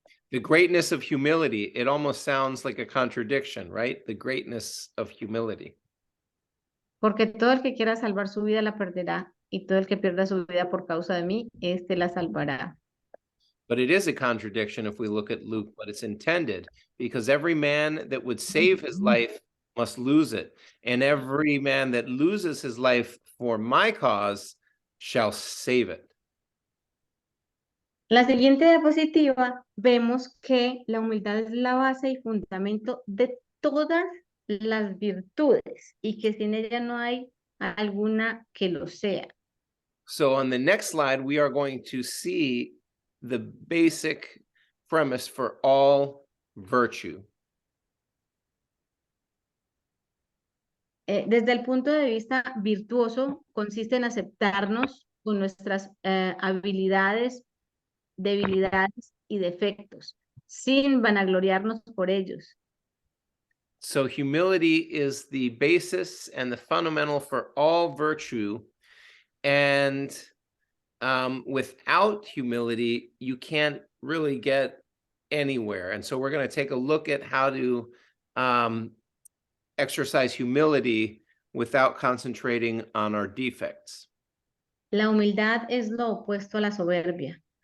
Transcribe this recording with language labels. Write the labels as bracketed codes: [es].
[en] The greatness of humility, it almost sounds like a contradiction, right? The greatness of humility. [es] Porque todo el que quiera salvar su vida la perderá y todo el que pierda su vida por causa de mí, este la salvará. [en] But it is a contradiction if we look at Luke, but it's intended because every man that would save his life must lose it. And every man that loses his life for my cause shall save it. [es] La siguiente diapositiva vemos que la humildad es la base y fundamento de todas las virtudes y que sin ella no hay alguna que lo sea. [en] So on the next slide, we are going to see the basic premise for all virtue. [es] Desde el punto de vista virtuoso, consiste en aceptarnos con nuestras habilidades, debilidades y defectos, sin vanagloriarnos por ellos. [en] So humility is the basis and the fundamental for all virtue. And without humility, you can't really get anywhere. And so we're going to take a look at how to exercise humility without concentrating on our defects. [es] La humildad es lo opuesto a la soberbia.